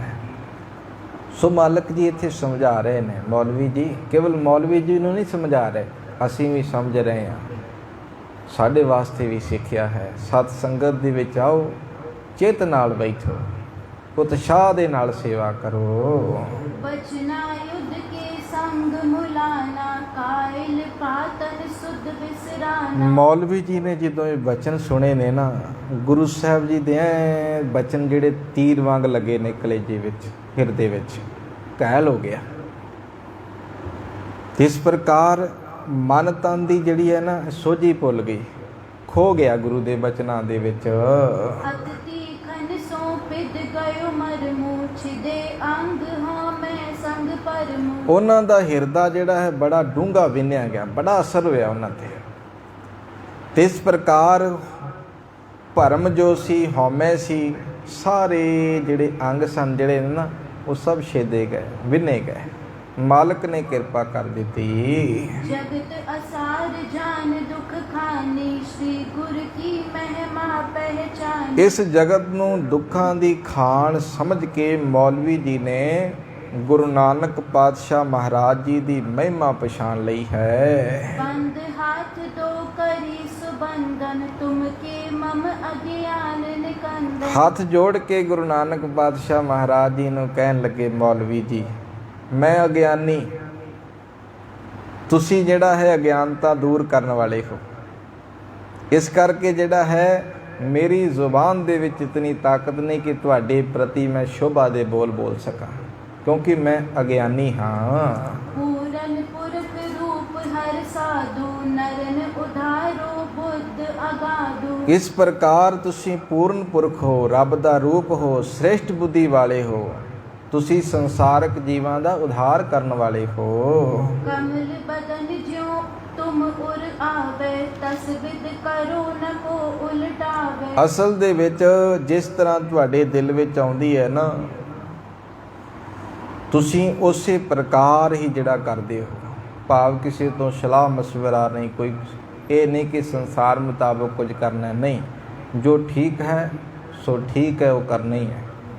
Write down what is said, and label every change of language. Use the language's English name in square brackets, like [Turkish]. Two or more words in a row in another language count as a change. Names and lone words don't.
[Punjabi] ਸੋ ਮਾਲਕ ਜੀ ਇੱਥੇ ਸਮਝਾ ਰਹੇ ਨੇ, ਮੌਲਵੀ ਜੀ ਕੇਵਲ ਮੌਲਵੀ ਜੀ ਨੂੰ ਨਹੀਂ ਸਮਝਾ ਰਹੇ, ਅਸੀਂ ਵੀ ਸਮਝ ਰਹੇ ਹਾਂ। ਸਾਡੇ ਵਾਸਤੇ ਵੀ ਸਿੱਖਿਆ ਹੈ। ਸਤ ਸੰਗਤ ਦੇ ਵਿੱਚ ਆਓ, ਚਿੱਤ ਨਾਲ ਬੈਠੋ, ਉਤਸ਼ਾਹ ਦੇ ਨਾਲ ਸੇਵਾ ਕਰੋ। [Braj] बचना युद्ध के संग मुलाना, कायल पातन सुध बिसराना। [Punjabi] ਮੌਲਵੀ ਜੀ ਨੇ ਜਦੋਂ ਇਹ ਬਚਨ ਸੁਣੇ ਨੇ ਨਾ, ਗੁਰੂ ਸਾਹਿਬ ਜੀ ਦੇ ਐਂ ਬਚਨ ਜਿਹੜੇ ਤੀਰ ਵਾਂਗ ਲੱਗੇ ਨੇ ਕਲੇਜੇ ਵਿੱਚ, ਹਿਰਦੇ ਵਿੱਚ, ਘਾਇਲ ਹੋ ਗਿਆ। ਇਸ ਪ੍ਰਕਾਰ ਮਨ ਤਨ ਦੀ ਜਿਹੜੀ ਹੈ ਨਾ ਸੋਝੀ ਭੁੱਲ ਗਈ, ਖੋ ਗਿਆ ਗੁਰੂ ਦੇ ਬਚਨਾਂ ਦੇ ਵਿੱਚ। [Braj] अति खन सौंपित गयो मरमु, छिदे अंग हाँ मैं संग परमु। [Punjabi] ਉਹਨਾਂ ਦਾ ਹਿਰਦਾ ਜਿਹੜਾ ਹੈ ਬੜਾ ਡੂੰਘਾ ਵਿੰਨਿਆ ਗਿਆ, ਬੜਾ ਅਸਰ ਹੋਇਆ ਉਹਨਾਂ ਤੇ। ਤੇ ਇਸ ਪ੍ਰਕਾਰ ਭਰਮ ਜੋ ਸੀ, ਹਉਮੈ ਸੀ, ਸਾਰੇ ਜਿਹੜੇ ਅੰਗ ਸਨ ਜਿਹੜੇ ਨੇ ਨਾ ਉਹ ਸਭ ਛੇਦੇ ਗਏ, ਵਿੰਨੇ ਗਏ। ਮਾਲਕ ਨੇ ਕਿਰਪਾ ਕਰ ਦਿੱਤੀ। [Braj] जगत असार जान दुख खानी, श्री गुर की महिमा पहचानी। [Punjabi] ਇਸ ਜਗਤ ਨੂੰ ਦੁੱਖਾਂ ਦੀ ਖਾਣ ਸਮਝ ਕੇ ਮੌਲਵੀ ਜੀ ਨੇ ਗੁਰੂ ਨਾਨਕ ਪਾਤਸ਼ਾਹ ਮਹਾਰਾਜ ਜੀ ਦੀ ਮਹਿਮਾ ਪਛਾਣ ਲਈ ਹੈ। [Braj] बंद हाथ दो करी सुबंधन, तुम के मम अज्ञान निकंदन। [Punjabi] ਹੱਥ ਜੋੜ ਕੇ ਗੁਰੂ ਨਾਨਕ ਪਾਤਸ਼ਾਹ ਮਹਾਰਾਜ ਜੀ ਨੂੰ ਕਹਿਣ ਲੱਗੇ, ਮੌਲਵੀ ਜੀ ਮੈਂ ਅਗਿਆਨੀ, ਤੁਸੀਂ ਜਿਹੜਾ ਹੈ ਅਗਿਆਨਤਾ ਦੂਰ ਕਰਨ ਵਾਲੇ ਹੋ। ਇਸ ਕਰਕੇ ਜਿਹੜਾ ਹੈ ਮੇਰੀ ਜ਼ੁਬਾਨ ਦੇ ਵਿੱਚ ਇਤਨੀ ਤਾਕਤ ਨਹੀਂ ਕਿ ਤੁਹਾਡੇ ਪ੍ਰਤੀ ਮੈਂ ਸ਼ੋਭਾ ਦੇ ਬੋਲ ਬੋਲ ਸਕਾਂ, ਕਿਉਂਕਿ ਮੈਂ ਅਗਿਆਨੀ ਹਾਂ। [Braj] पूरन पुरख रूप हर साधु, नरन उधारो बुद्ध अगाधु। [Punjabi] ਇਸ ਪ੍ਰਕਾਰ ਤੁਸੀਂ ਪੂਰਨ ਪੁਰਖ ਹੋ, ਰੱਬ ਦਾ ਰੂਪ ਹੋ, ਸ੍ਰੇਸ਼ਟ ਬੁੱਧੀ ਵਾਲੇ ਹੋ। ਤੁਸੀਂ ਸੰਸਾਰਕ ਜੀਵਾਂ ਦਾ ਉਧਾਰ ਕਰਨ ਵਾਲੇ ਹੋ। [Braj] कमल बदन ज्यों तुम उर आवे, तस विद करो न को उलटावे। [Punjabi] ਅਸਲ ਦੇ ਵਿੱਚ ਜਿਸ ਤਰ੍ਹਾਂ ਤੁਹਾਡੇ ਦਿਲ ਵਿੱਚ ਆਉਂਦੀ ਹੈ ਨਾ, ਤੁਸੀਂ ਉਸੇ ਪ੍ਰਕਾਰ ਹੀ ਜਿਹੜਾ ਕਰਦੇ ਹੋ। ਭਾਵ ਕਿਸੇ ਤੋਂ ਸਲਾਹ ਮਸ਼ਵਰਾ ਨਹੀਂ, ਕੋਈ ਇਹ ਨਹੀਂ ਕਿ ਸੰਸਾਰ ਮੁਤਾਬਕ ਕੁਝ ਕਰਨਾ, ਨਹੀਂ। ਜੋ ਠੀਕ ਹੈ ਸੋ ਠੀਕ ਹੈ, ਉਹ ਕਰਨਾ ਹੀ ਹੈ।